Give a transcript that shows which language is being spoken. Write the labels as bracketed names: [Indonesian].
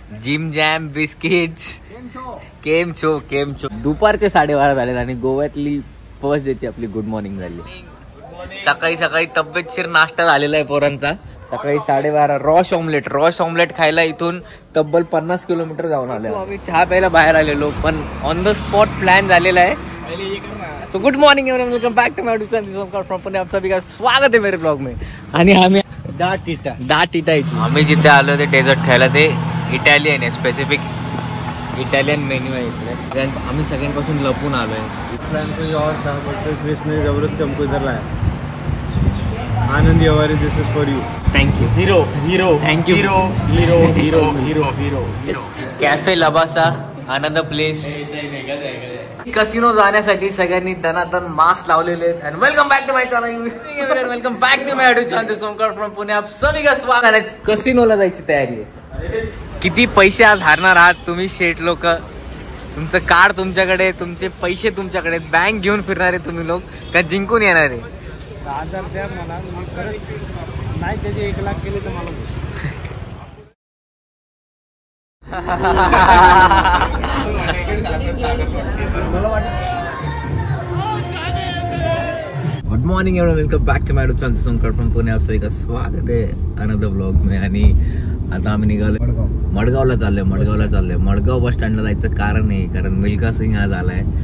[Marathi] Gym jam biscuits. [Gujarati] केम छो. [Marathi] दुपारचे 12:30 झाले आणि गोव्यातली फर्स्ट डेची आपली गुड मॉर्निंग झाली. सकाळी तब्येतशीर नाश्ता झालेला आहे पोरांचा. सकाळी 12:30 रॉश ऑमलेट खायला इथून तब्बल 50 किलोमीटर जाऊन आलो. आम्ही चहा प्यायला बाहेर आलेलो पण ऑन द स्पॉट प्लॅन झालेला आहे. [English] So good morning everyone, welcome back to my YouTube from Pune. [Hindi] आप सभी का स्वागत है मेरे ब्लॉग में. [Marathi] आणि आम्ही दाटीटा आम्ही जिथे आलो ते डेझर्ट खायला. ते इटालियन आहे, स्पेसिफिक इटालियन मेन्यू आहे इकडे. आम्ही सगळ्यांपासून लपून आलोय. [Hindi] जबरदस्त चमको इधर लाया. [English] Anand Vyavahare, this is for you. Thank you hero thank you. Hero cafe लबासा Anand place. [Marathi] Casino जाण्यासाठी सगळ्यांनी दनादन मास्क लावलेले आहेत. आणि [English] Welcome back to my channel. Welcome back to my YouTube channel Somkar from Pune. [Hindi] आप सभी का स्वागत आहे. [Marathi] कसिनोला जायची तयारी आहे. किती पैसे आज हारणार आहात तुम्ही शेठ लोक. तुमचं कार्ड तुमच्याकडे, तुमचे पैसे तुमच्याकडे, बँक घेऊन फिरणारे तुम्ही लोक का जिंकून येणारे. 10,000 द्या मला, मी खरंच नाही त्याचे 1 लाख केले तर मला. [English] Good morning एवढं, welcome back to my YouTube channel Somkar from Pune. [Hindi] आप सभी का स्वागत है [English] another blog [Hindi] में. [Marathi] आणि आता आम्ही निघालो मडगावला चाललोय. मडगाव बस स्टँडला जायचं कारण आहे कारण मिल्खा सिंग आज आलाय.